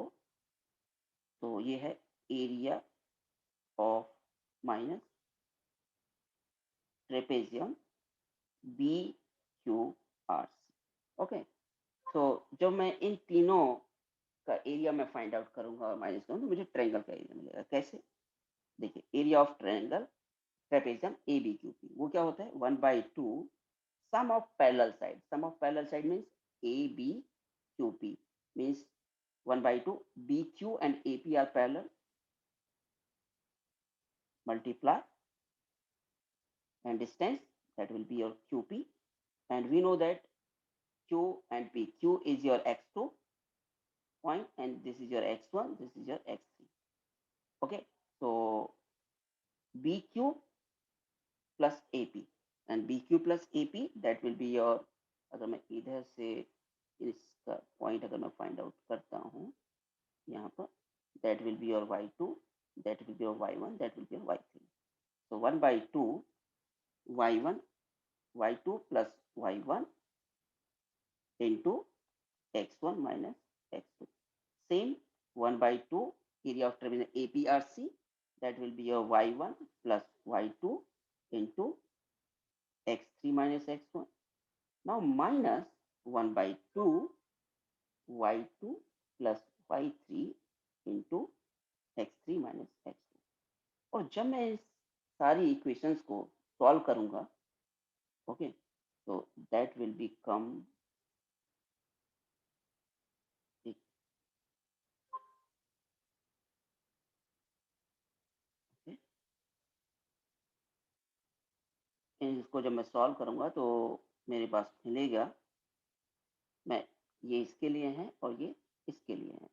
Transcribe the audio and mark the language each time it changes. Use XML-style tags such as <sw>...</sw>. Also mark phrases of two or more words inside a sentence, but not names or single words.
<hi>तो ये है</hi> <en>area of minus trapezium B Q R C.</en> <hi>ओके, तो जब मैं इन तीनों का एरिया में</hi> <en>find out</en> <hi>करूंगा और माइनस करूंगा तो मुझे ट्रायंगल का एरिया मिलेगा. कैसे? देखिए,</hi> <en>area of triangle trapezium A B Q P</en> <hi>वो क्या होता है?</hi> <en>1/2 sum of parallel side. Sum of parallel side means AB QP means 1/2 BQ and AP are parallel. Multiply and distance, that will be your QP, and we know that Q and P. Q is your x2 point and this is your x1, this is your x3. Okay, so BQ plus AP and BQ plus AP, that will be your,</en> <hi>अगर मैं इधर से इसका पॉइंट अगर मैं</hi> <en>find out</en> <hi>करता हूँ यहाँ पर,</hi> <en>that will be your y2, that will be your y1, that will be your y3. So 1/2 y1 y2 plus y1 into x1 minus x2. Same 1/2 area of triangle APRC, that will be your y1 plus y2 into x3 minus x1. Now minus 1/2 y2 plus y3 into x3 minus x2.</en> <hi>और जब मैं इस सारी इक्वेशंस को सॉल्व करूंगा, ओके, तो</hi> <en>that will become</en> <hi>इसको जब मैं सॉल्व करूंगा तो मेरे पास मिलेगा, मैं ये इसके लिए है और ये इसके लिए है.</hi>